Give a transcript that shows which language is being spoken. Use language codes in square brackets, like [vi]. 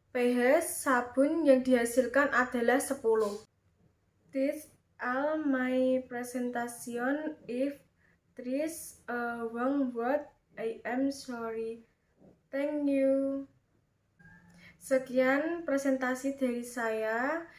[id] pH sabun yang dihasilkan adalah 10. [en] This all my presentation. If there's a wrong word, I am sorry. Thank you. [id] Sekian presentasi dari saya.